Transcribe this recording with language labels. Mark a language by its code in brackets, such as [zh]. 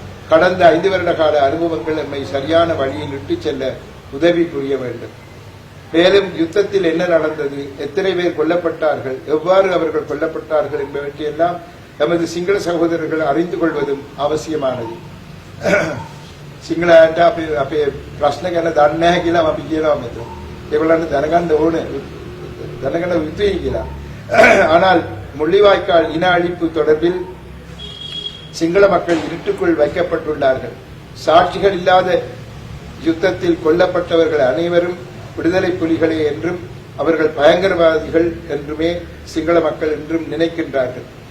[ta] கடந்த 5 வருட கால அனுபவங்கள் நம்மை சரியான வழியில் இட்டுச் செல்ல உதவி புரிய வேண்டும். மேலும் யுத்தத்தில் என்ன நடந்தது, எத்தனை பேர் கொல்லப்பட்டார்கள், எவ்வாறு அவர்கள் கொல்லப்பட்டார்கள் என்பவற்றையெல்லாம் நமது சிங்கள சகோதரர்கள் அறிந்து கொள்வதும் அவசியமானது. [si] සිංහලට අපේ ප්‍රශ්න ගැන දන්නේ නැහැ කියලා අපි කියනවා මෙතන. ඒගොල්ලන්ට දැනගන්න ඕනේ දැනගන්න යුතුයි කියලා. [ta] ஆனால் முள்ளிவாய்க்கால் இன அழிப்பு தொடர்பில் சிங்கள மக்கள் இருட்டுக்குள் வைக்கப்பட்டுள்ளார்கள். சாட்சிகள் இல்லாத யுத்தத்தில் கொல்லப்பட்டவர்கள் அனைவரும் விடுதலை புலிகளே என்றும் அவர்கள் பயங்கரவாதிகள் என்றுமே சிங்கள மக்கள் என்றும் நினைக்கின்றார்கள்.